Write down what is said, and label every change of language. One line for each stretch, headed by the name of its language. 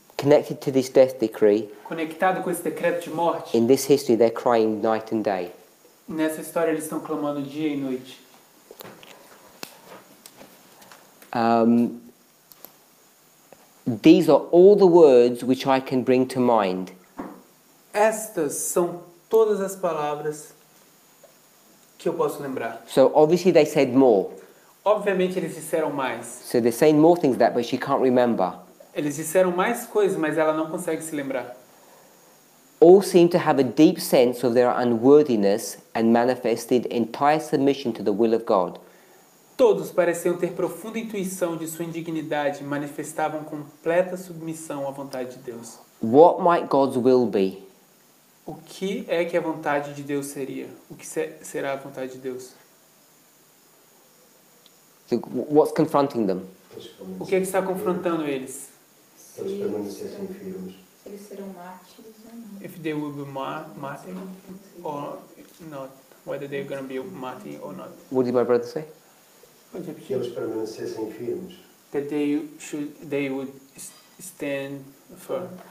English: Connected to this death decree,
Portuguese: conectado com esse decreto de morte,
English: in this history they're crying night and day.
Portuguese: nessa história eles estão clamando dia e noite.
English: These are all the words which I can bring to mind.
Portuguese: Estas são todas as palavras que eu posso lembrar.
English: So obviously they said more.
Portuguese: Obviamente eles disseram mais.
English: So they're saying more things than that, but she can't remember.
Portuguese: Eles disseram mais coisas, mas ela não consegue se lembrar.
English: All seem to have a deep sense of their unworthiness and manifested entire submission to the will of God.
Portuguese: Todos pareciam ter profunda intuição de sua indignidade e manifestavam completa submissão à vontade de Deus.
English: What might God's will be?
Portuguese: O que é que a vontade de Deus seria? O que será a vontade de Deus?
English: So what's confronting them?
Portuguese: O que é que está confrontando eles? Eles permanecessem firmes. Se eles serão mártires ou não.
English: If they will be martyr or not, whether they're going to be martyr or not. What did my brother say?
Portuguese: Que eles permanecessem firmes.
English: That they would stand firm.